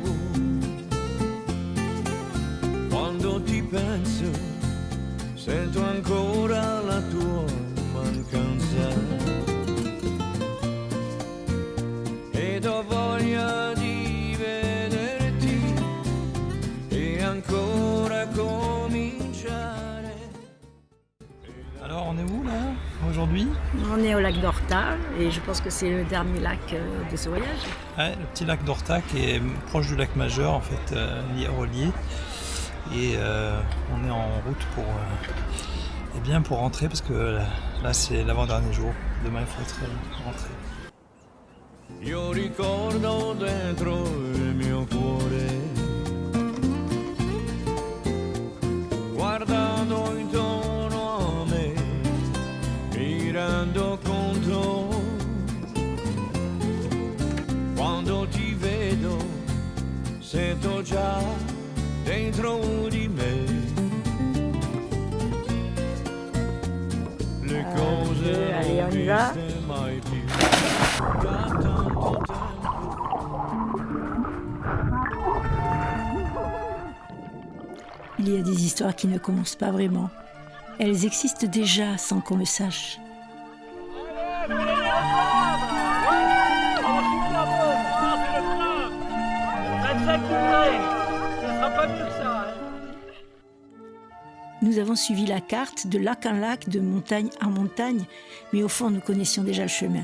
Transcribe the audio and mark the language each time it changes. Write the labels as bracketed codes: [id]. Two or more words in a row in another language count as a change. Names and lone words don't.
[it] Quando ti penso, sento ancora la tua mancanza ed ho voglia di vederti e ancora cominciare. [fr] Alors on est où là aujourd'hui? On est au lac d'Horta et je pense que c'est le dernier lac de ce voyage. Ouais, le petit lac d'Horta qui est proche du lac majeur en fait, relié. Et on est en route pour rentrer parce que là c'est l'avant-dernier jour. Demain il faut être rentré. [it] Io ricordo dentro il mio cuore, guardando intorno a me, mi rendo conto, quando ti vedo, sento già dentro di me le cose non viste mai più da tanto tempo. [fr] Il y a des histoires qui ne commencent pas vraiment. Elles existent déjà sans qu'on le sache. Nous avons suivi la carte de lac en lac, de montagne en montagne, mais au fond nous connaissions déjà le chemin.